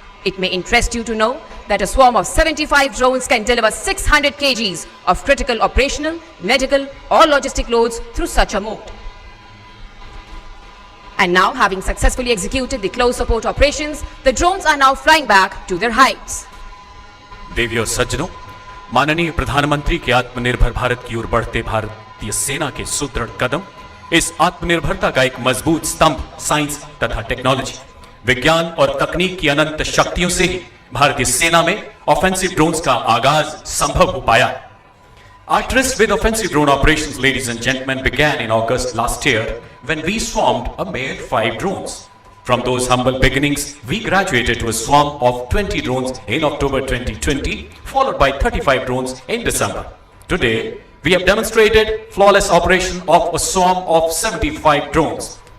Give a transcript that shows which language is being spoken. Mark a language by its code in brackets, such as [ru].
[en] It may interest you to know that a swarm of 75 drones can deliver 600 kgs of critical operational, medical or logistic loads through such a mode. And now, having successfully executed the close support operations, the drones are now flying back to their heights. [hi] देवियों और सज्जनों, माननीय प्रधानमंत्री के आत्मनिर्भर भारत की ओर बढ़ते भारतीय सेना के सुदृढ़ कदम, इस आत्मनिर्भरता का एक मजबूत स्तंभ साइंस तथा टेक्नोलॉजी, विज्ञान और तकनीक की अनंत शक्तियों से ही भारतीय सेना में ऑफेंसिव ड्रोन्स का आगाज संभव हो पाया। [en] Our tryst with offensive drone operations, ladies and gentlemen, began in August last year when we swarmed a mere 5 drones. From those humble beginnings, we graduated to a swarm of 20 drones in October 2020, followed by 35 drones in December. Today, we have demonstrated flawless operation of a swarm of 75 drones.